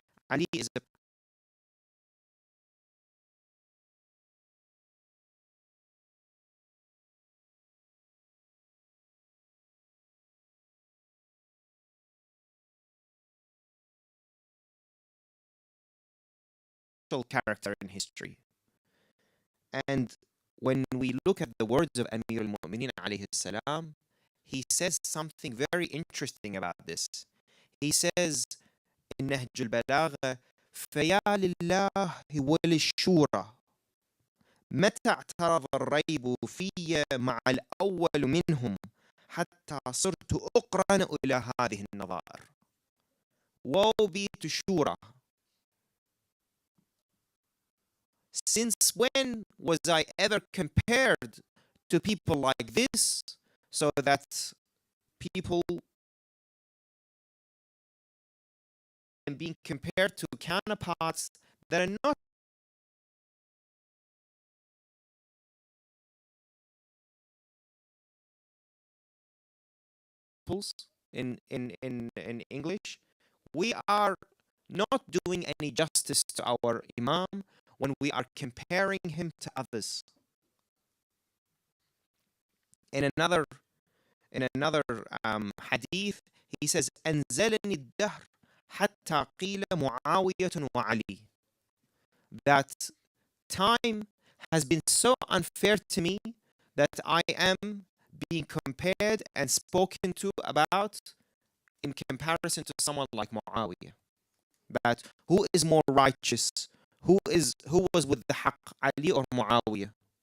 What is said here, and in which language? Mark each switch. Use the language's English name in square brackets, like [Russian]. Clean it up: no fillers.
[English] Ali is a character in history. And when we look at the words of Amir al-Mu'minin alayhi salam, he says something very interesting about this. He says in Nahj al-Balagha, [Arabic] فَيَا لِلَّهِ وَلِلشُّورَى متى اعترض الريب في مع الأول منهم حتى صرت أقرن إلى هذه النظائر. [English] Woe be to Shura. Since when was I ever compared to people like this, so that people and being compared to counterparts that are not in English, we are not doing any justice to our Imam when we are comparing him to others. In another hadith, he says, [Arabic] أنزلني الدهر حتى قيل معاوية وعلي. [English] That time has been so unfair to me that I am being compared and spoken to about in comparison to someone like Muawiyah. That who is more righteous? Who was with the haqq, Ali or Muawiyah?